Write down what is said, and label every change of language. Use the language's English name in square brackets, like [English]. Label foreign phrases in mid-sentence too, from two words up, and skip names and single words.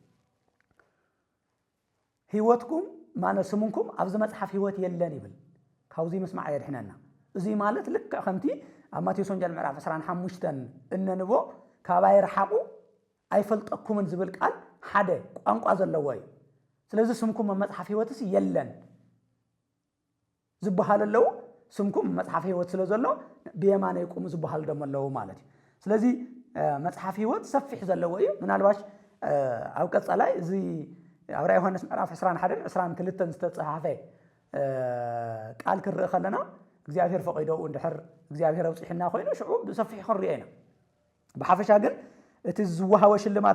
[Tigrinya] ሕይወትኩም ማለት ስሙንኩም ኣብዚ መጽሓፍ ሕይወት የለን ይብል ካብዚ መስማዕ የድሕነና እዚ ማለት ልክ ከምቲ ኣብ ማቴዎስ ወንጌል ምዕራፍ 15 እንንቦ ካባይ ረሓቁ ኣይፈልጠኩምን ዝብል ቃል ሓደ ቋንቋ ዘለዎ እዩ ስለዚህ ስምኩም መጽሓፍ ሕይወትስ የለን ዝበሃል ኣለዎ ስምኩም መጽሓፍ ሕይወት ስለ ዘሎ ብየማነ ይቁሙ ዝበሃል ደሞ ኣለዎ ማለት ስለዚህ መጽሐፍ ሕይወት ሰፊሕ ዘለዎ እዩ ምናልባሽ ኣብ ቀጻላይ እዚ ኣብ ራእይ ዮሐንስ ምዕራፍ 21 22 ዝተጻሕፈ ቃል ክርእ ከለና እግዚአብሔር ፈቂደው እንድሕር እግዚአብሔር አውጽሕና ኮይኑ ሽዑ ብሰፊሕ ክርኢና ብሓፈሻ ግን እቲ ዝወሃወ ሽልማት